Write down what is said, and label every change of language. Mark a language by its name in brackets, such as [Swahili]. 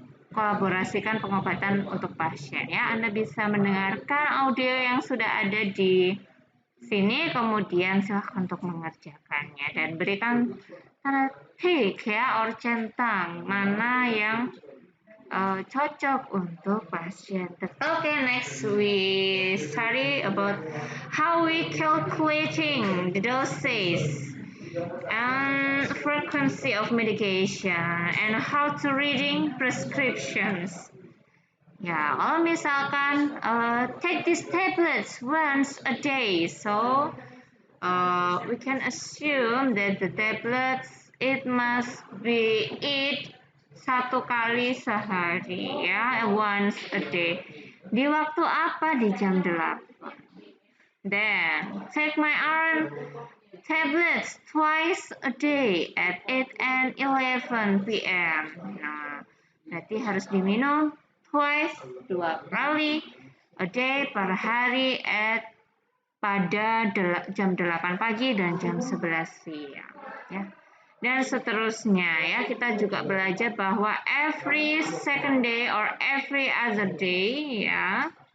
[Indonesian] kolaborasikan pengobatan untuk pasien ya. Anda bisa mendengarkan audio yang sudah ada di sini, kemudian silahkan untuk mengerjakannya dan berikan tanda tik ya [English] or [Indonesian] centang mana yang cocok untuk pasien. [English] Okay, next we study about how we calculating the doses and frequency of medication and how to reading prescriptions. Ya, [Indonesian] kalau misalkan [English] take these tablets once a day, so we can assume that the tablets it must be eat [Indonesian] satu kali sehari ya, [English] once a day. [Indonesian] Di waktu apa? Di jam 8. [English] Then take my iron tablets twice a day at 8 and 11 p.m. [Indonesian] Nah, berarti harus diminum [English] twice, [Indonesian] 2 kali [English] a day [Indonesian] per hari pada jam 8 pagi dan jam 11 siang ya. Dan seterusnya ya, kita juga belajar bahwa [English] every second day or every other day [Indonesian] ya.